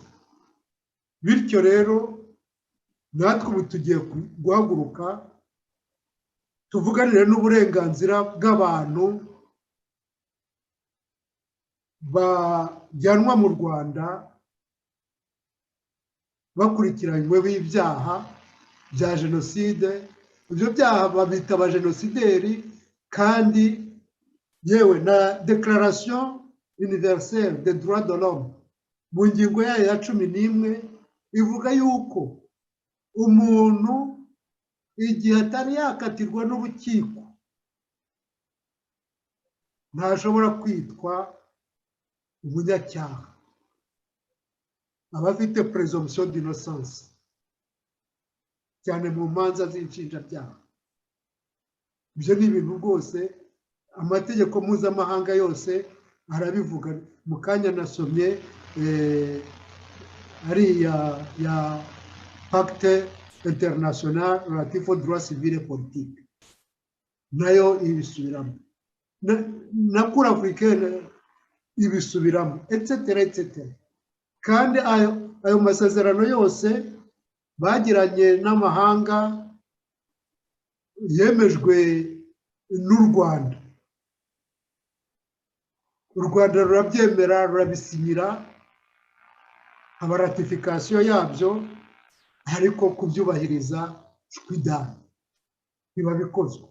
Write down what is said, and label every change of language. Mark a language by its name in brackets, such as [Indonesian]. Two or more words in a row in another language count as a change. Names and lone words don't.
[Kinyarwanda] Bityo rero natwe ubu tugiye guhaguruka tuvuganire n'uburenganzira bw'abantu bajyanwa mu Rwanda bakurikiranyweho ibyaha bya jenoside. Ibyo byaha babita abajenosideri, kandi yewe na [French] Declaration universelle des droits de l'homme [Kinyarwanda] mu ngingo yayo ya 11 ivuga yuko umuntu igihe atari yakatirwa n'urukiko ntashobora kwitwa umunyacyaha, aba afite [French] presomption d'innocence, [Kinyarwanda] cyane mu manza z'inshinjabyaha. Ibyo ni ibintu rwose amategeko mpuzamahanga yose arabivuga. Mu kanya nasomye ariya ya [French] Pacte International relatif aux droits civils et politiques, [Kinyarwanda] nayo ibisubiramo, na [French] Cour africaine [Kinyarwanda] ibisubiramo, etc. etc. Kandi ayo masezerano yose bagiranye n'amahanga yemejwe n'u Rwanda. U Rwanda rurabyemera, rurabisinyira, haba ratification yabyo, ariko kubyubahiriza shwidani biba bikozwe.